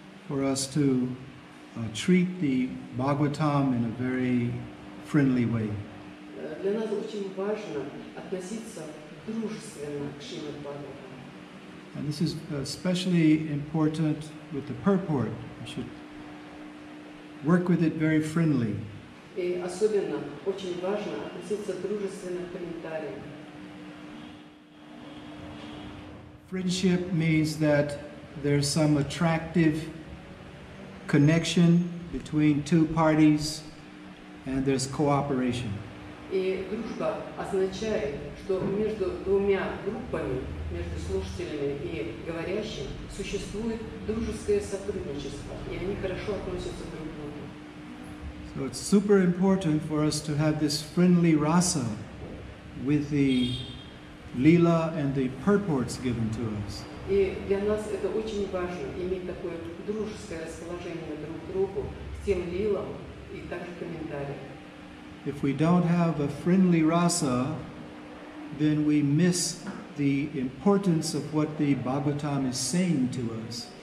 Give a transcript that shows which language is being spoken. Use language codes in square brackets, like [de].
[en] for us to treat the Bhagavatam in a very friendly way. [ru] Для нас очень важно относиться дружественно к Шримад Бхагаватам. [en] And this is especially important with the purport. We should work with it very friendly. [ru] И особенно очень важно относиться дружественно к комментариям. [en] Friendship means that there's some attractive connection between two parties and there's cooperation. [ru] И дружба означает, что между двумя группами, между слушателями и говорящим, существует дружеское сотрудничество, и они хорошо относятся друг к другу. [en] So it's super important for us to have this friendly rasa with the lila and the purports given to us. [ru] И для нас это очень важно, иметь такое дружеское расположение друг к другу, к тем лилам и также комментариям. [en] If we don't have a friendly rasa, then we miss the importance of what the Bhagavatam is saying to us.